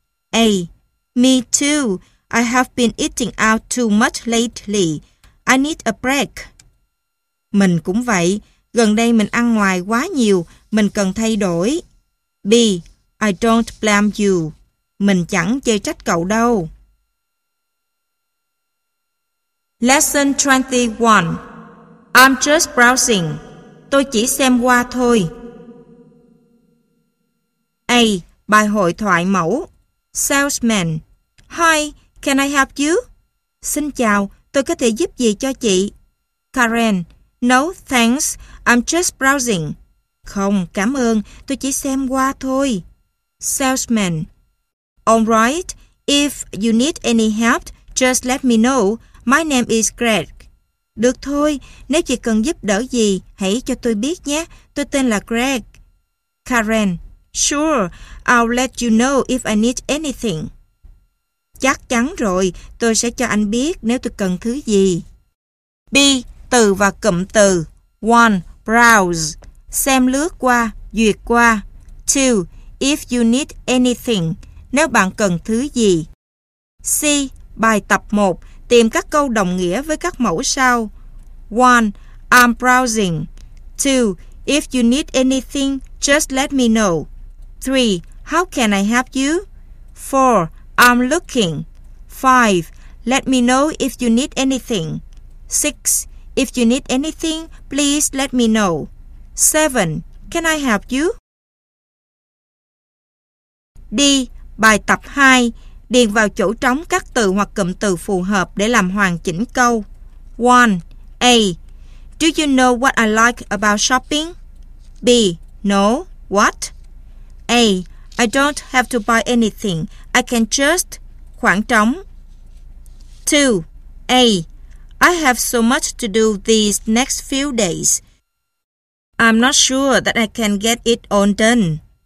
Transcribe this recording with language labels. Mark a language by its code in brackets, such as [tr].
[en] A. Me too. I have been eating out too much lately. I need a break. [vi] Mình cũng vậy. Gần đây mình ăn ngoài quá nhiều. Mình cần thay đổi. [en] B. I don't blame you. [vi] Mình chẳng chê trách cậu đâu. [en] Lesson 21. I'm just browsing. [vi] Tôi chỉ xem qua thôi. A. Bài hội thoại mẫu. [en] Salesman. Hi, can I help you? [vi] Xin chào, tôi có thể giúp gì cho chị? [en] Karen. No, thanks. I'm just browsing. [vi] Không, cảm ơn. Tôi chỉ xem qua thôi. [en] Salesman. All right. If you need any help, just let me know. My name is Greg. [vi] Được thôi. Nếu chị cần giúp đỡ gì, hãy cho tôi biết nhé. Tôi tên là Greg. [en] Karen. Sure. I'll let you know if I need anything. [vi] Chắc chắn rồi. Tôi sẽ cho anh biết nếu tôi cần thứ gì. B. Từ và cụm từ. [en] 1. Browse. [vi] Xem lướt qua, duyệt qua. [en] 2. If you need anything. [vi] Nếu bạn cần thứ gì. C. Bài tập 1. Tìm các câu đồng nghĩa với các mẫu sau. [en] 1. I'm browsing. 2. If you need anything, just let me know. 3. How can I help you? 4. I'm looking. 5. Let me know if you need anything. 6. If you need anything, please let me know. 7. Can I help you? [vi] D. Bài tập 2. Điền vào chỗ trống các từ hoặc cụm từ phù hợp để làm hoàn chỉnh câu. [en] 1. A. Do you know what I like about shopping? B. No. What? A. I don't have to buy anything. I can just... [vi] Khoảng trống. [en] 2. A. I have so much to do these next few days. I'm not sure that I can get it all done.